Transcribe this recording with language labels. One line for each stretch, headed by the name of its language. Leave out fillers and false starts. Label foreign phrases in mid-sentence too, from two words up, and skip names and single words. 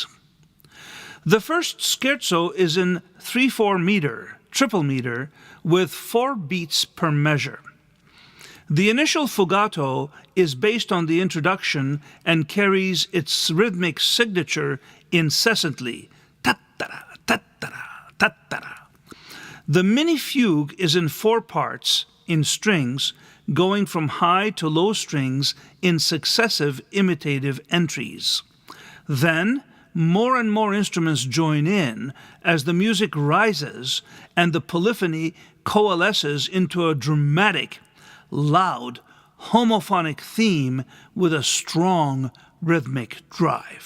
English: The first scherzo is in 3/4 meter, triple meter, with 4 beats per measure. The initial fugato is based on the introduction and carries its rhythmic signature incessantly, ta-ta-ra, ta-ta-ra, ta-ta-ra. The mini fugue is in 4 parts, in strings, going from high to low strings in successive imitative entries. Then, more and more instruments join in as the music rises and the polyphony coalesces into a dramatic, loud, homophonic theme with a strong rhythmic drive.